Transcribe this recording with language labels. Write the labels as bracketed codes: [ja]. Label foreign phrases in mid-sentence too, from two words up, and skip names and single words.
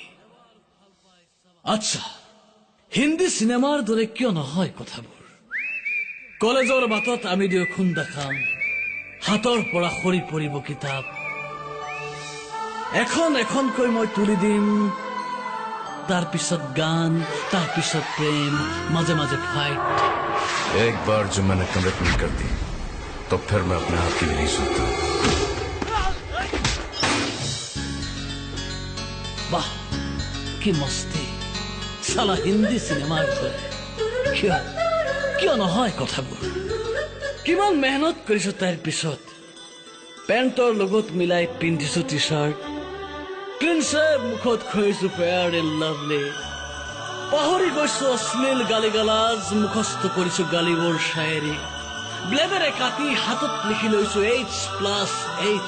[as] আচ্ছা, হিন্দী চিনেমাৰ দৰে কিয় নহয় কথাবোৰ? কলেজৰ বাটত আমি দুয়ো খুন্দা খাম, হাতৰ পৰা সৰি পৰিব কিতাপ, এখন এখনকৈ মই তুলি দিম, তাৰ পিছত গান, তাৰ পিছত প্ৰেম, মাজে মাজে ফাইট। [hi] एक बार जो मैंने कमिटमेंट कर दी तो फिर मैं अपने आप की नहीं सुनता। [as] বাহ, কি মস্তি, সালা হিন্দী চিনেমাৰ দৰে। কিয় কিয় নহয় কথাবোৰ? কিমান মেহনত কৰিছো তাইৰ পিছত, পেণ্টৰ লগত মিলাই পিন্ধিছো [en] T shirt, [as] ক্লিনছে মুখত খুৱাইছো ফেয়াৰ এণ্ড লাভলি, পাহৰি গৈছো অশ্লীল গালি গালাজ, মুখস্থ কৰিছো গালিবোৰ শায়েৰী, ব্লেডেৰে কাটি হাতত লিখি লৈছো H+H।